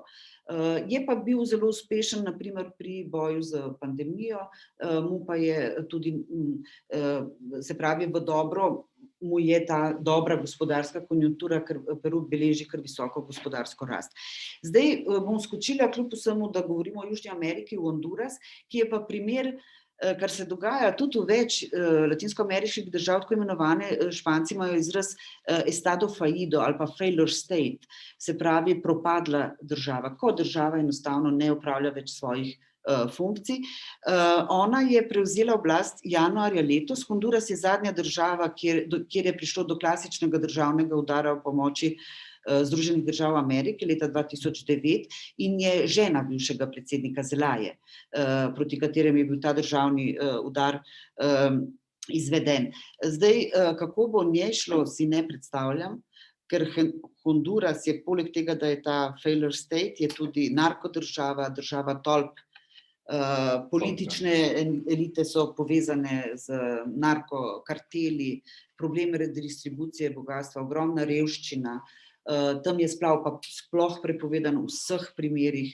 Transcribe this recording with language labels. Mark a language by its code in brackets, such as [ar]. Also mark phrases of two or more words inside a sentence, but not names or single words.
[sl] Je pa bil zelo uspešen na primer pri boju z pandemijo, mu pa je tudi, se pravi v dobro, mu je ta dobra gospodarska konjunktura, ker Peru beleži kar visoko gospodarsko rast. Zdaj bom skočila kljub vsemu, da govorimo o Južni Ameriki, v Honduras, ki je pa primer, kar se dogaja tudi v več latinskoameriških držav, tako imenovane, Španci imajo izraz [es] estado fallido [sl] ali pa [en] failure state, [sl] se pravi propadla država, ko država enostavno ne opravlja več svojih funkcij. Ona je prevzela oblast januarja letos. Honduras je zadnja država, kjer je prišlo do klasičnega državnega udara v pomoči Združenih držav Amerike leta 2009 in je žena bivšega predsednika Zelaje, proti katerem je bil ta državni udar izveden. Zdaj, kako bo njej šlo, si ne predstavljam, ker Honduras je poleg tega, da je ta [en] failure state, [sl] je tudi narkodržava, država tolp. Politične elite so povezane z narkokarteli, problem redistribucije bogastva, ogromna revščina, Tam je splav pa sploh prepovedan v vseh primerih.